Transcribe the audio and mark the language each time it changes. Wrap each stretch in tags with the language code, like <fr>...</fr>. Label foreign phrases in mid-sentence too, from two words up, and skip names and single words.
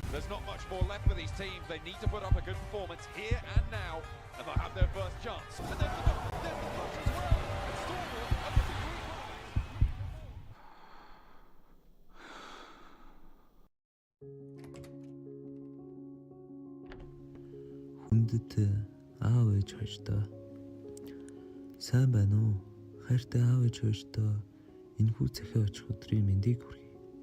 <en>not much more left for these teams. They need to put up a good performance here and now, and they'll have their first chance. And then the push as well. And Stormwall are looking to</en> <mn>Хүндэт аав ээж хоёртой сайн байна уу? Хайртай аав ээж хоёртой энэхүү цахиа очих өдрийн мэндийг хүргэе.</mn>